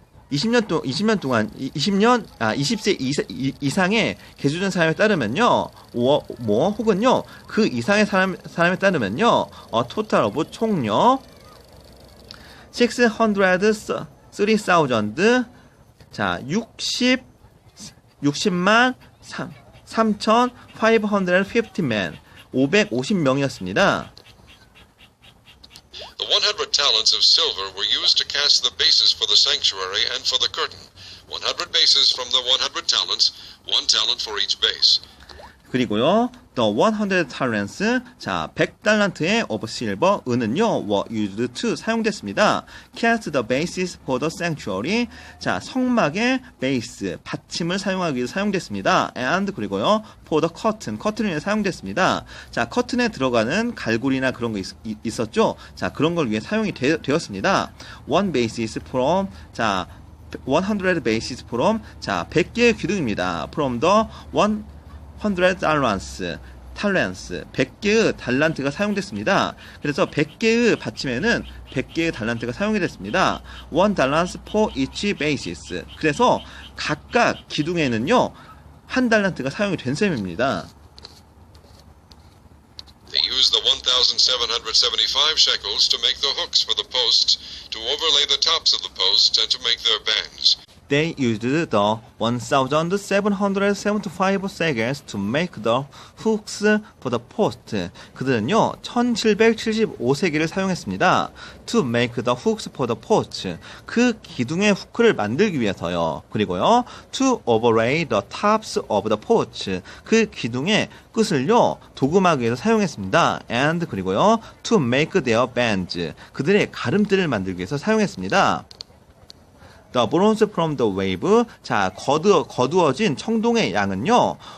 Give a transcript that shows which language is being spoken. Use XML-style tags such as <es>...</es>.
<ko>20년 동안 20세 이상의 계수된 사람에 따르면요, 혹은요, 그 이상의 사람에 따르면요,</ko> <en>total of</en> <ko>총요, 603,000, 자, 60만 3,550</ko> <en>men,</en> <ko>550명이었습니다.</ko> <en>The 100 talents of silver were used to cast the bases for the sanctuary and for the curtain. 100 bases from the 100 talents, 1 talent for each base.</en> <ko>그리고요,</ko> <en>the 100 talents, 자,</en> <ko>100달란트의</ko> <en>of silver,</en> <ko>은은요,</ko> <en>were used to,</en> <ko>사용됐습니다.</ko> <en>cast the bases for the sanctuary,</en> <ko>자, 성막의 베이스, 받침을 사용하기 위해서 사용됐습니다.</ko> <en>and</en> <ko>그리고요,</ko> <en>for the curtain,</en> <ko>커튼을 위해 사용됐습니다. 자, 커튼에 들어가는 갈고리나 그런 거 있었죠? 자, 그런 걸 위해 사용이 되었습니다.</ko> <en>one basis from, 자, 100 basis from, 자,</en> <ko>100개의 기둥입니다.</ko> <en>from the 100 talents,</en> <ko>100개의 달란트가 사용됐습니다. 그래서 100개의 받침에는 100개의 달란트가 사용이 됐습니다.</ko> <en>1 talent for each basis.</en> <ko>그래서 각각 기둥에는요, 한 달란트가 사용이 된 셈입니다.</ko> <en>They used the 1,775 shekels to make the hooks for the posts, to overlay the tops of the posts, and to make their bands. They used the 1,775 shekels to make the hooks for the post.</en> <ko>그들은요, 1,775세겔을 사용했습니다.</ko> <en>To make the hooks for the post.</en> <ko>그 기둥의 후크를 만들기 위해서요. 그리고요,</ko> <en>to overlay the tops of the post.</en> <ko>그 기둥의 끝을요, 도금하기 위해서 사용했습니다.</ko> <en>And</en> <ko>그리고요,</ko> <en>to make their bands.</en> <ko>그들의 가름대를 만들기 위해서 사용했습니다.</ko> <en>The bronze from the wave, 자,</en> <ko>거두어진 청동의 양은요,</ko>